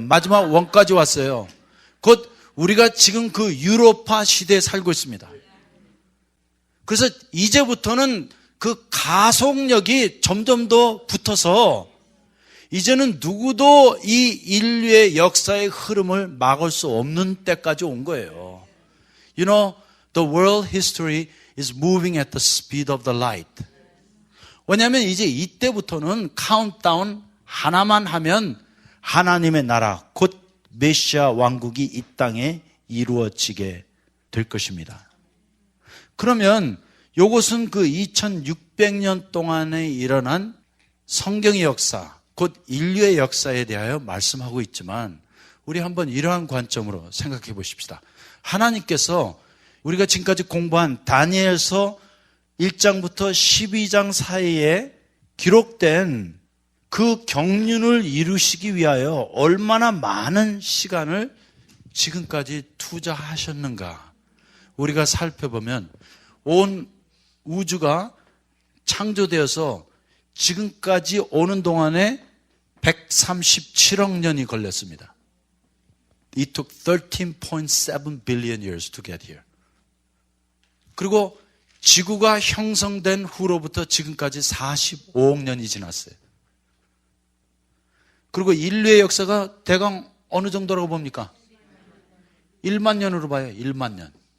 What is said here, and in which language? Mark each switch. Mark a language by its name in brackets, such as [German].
[Korean] 마지막 원까지 왔어요. 곧 우리가 지금 그 유로파 시대에 살고 있습니다. 그래서 이제부터는 그 가속력이 점점 더 붙어서 이제는 누구도 이 인류의 역사의 흐름을 막을 수 없는 때까지 온 거예요. [English] You know, the world history is moving at the speed of the light. [Korean] 왜냐하면 이제 이때부터는 카운트다운 하나만 하면 하나님의 나라, 곧 메시아 왕국이 이 땅에 이루어지게 될 것입니다. 그러면 이것은 그 2600년 동안에 일어난 성경의 역사, 곧 인류의 역사에 대하여 말씀하고 있지만 우리 한번 이러한 관점으로 생각해 보십시다. 하나님께서 우리가 지금까지 공부한 다니엘서 1장부터 12장 사이에 기록된 그 경륜을 이루시기 위하여 얼마나 많은 시간을 지금까지 투자하셨는가 우리가 살펴보면 온 우주가 창조되어서 지금까지 오는 동안에 137억 년이 걸렸습니다. [English] It took 13.7 billion years to get here. [Korean] 그리고 지구가 형성된 후로부터 지금까지 45억 년이 지났어요. 그리고 인류의 역사가 대강 어느 정도라고 봅니까? 1만 년으로 봐요. 1만 년.